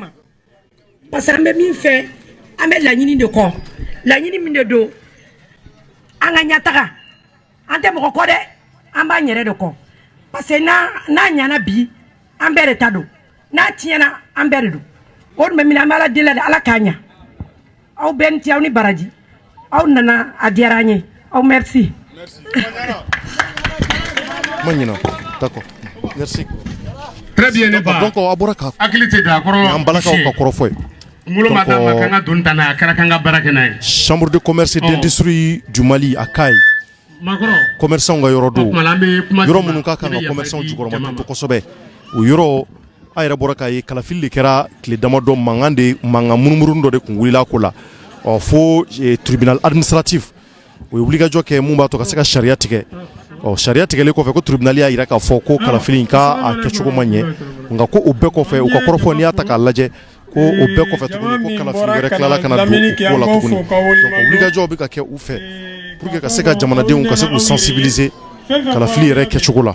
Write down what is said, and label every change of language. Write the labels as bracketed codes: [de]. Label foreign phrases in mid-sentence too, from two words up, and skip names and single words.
[fr] parce que [bm] an bɛ min fɛ an bɛ laɲini de kɔ laɲini min de don an ka ɲɛtaga an tɛ mɔgɔ kɔ dɛ an b'an yɛrɛ de kɔ [fr] parce que [bm] n'a ɲana bi an bɛɛ de ta don n'a tiɲɛna an bɛɛ de don o de bɛ min an bɛ ala deli de ala k'a ɲa aw bɛɛ ni ce aw ni baraji aw nana a diyara an ye aw merci. ma ɲina [fr] d'accord merci. très bien [bm] ne ba donc a bɔra ka hakili tɛ don a kɔrɔ an balakaw ka kɔrɔ fɔ ye. ngolo ma d'a ma kan ka don ta n'a ye a kɛra kan ka baara kɛ n'a ye. [fr] chambre de commerce et d'industrie du Mali a Kayi. [bm] commerçant ka yɔrɔ don yɔrɔ minnu ka kan ka commerçant jukɔrɔma to kosɛbɛ o yɔrɔ a yɛrɛ bɔra k'a ye kalafili de kɛra tile damadɔ mankan munumunu dɔ de kun wulila ko la fo [fr] tribunal administratif [bm] o ye wulikajɔ kɛ mun b'a to ka se ka sariya tigɛ sariya tigɛlen kɔfɛ ko tribunal y'a yira k'a fɔ ko kalafili in k'a kɛcogo ma ɲɛ nka ko o bɛɛ kɔfɛ u ka kɔrɔfɔ n'i y'a ta k'a lajɛ ko o bɛɛ kɔfɛ tuguni ko kalafili wɛrɛ tilala ka na don o ko la tuguni donc wulikajɔw bɛ ka kɛ u fɛ [fr] pour que [bm] ka se ka jamanadenw ka se k'u sensibiliser kalafili yɛrɛ kɛcogo la.